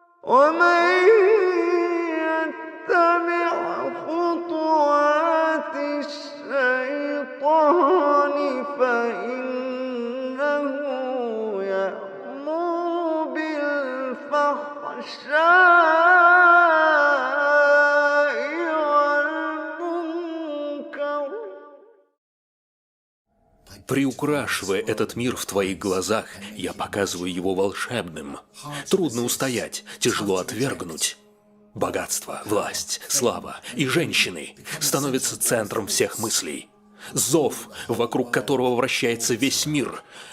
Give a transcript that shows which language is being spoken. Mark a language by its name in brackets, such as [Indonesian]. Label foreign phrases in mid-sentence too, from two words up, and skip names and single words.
[Arabic] ومن يتبع خطوات الشيطان فإنه يأمر بالفحشاء والمنكر. [Russian] Приукрашивая этот мир в твоих глазах, я показываю его волшебным. Трудно устоять, тяжело отвергнуть. Богатство, власть, слава и женщины становятся центром всех мыслей. Зов, вокруг которого вращается весь мир.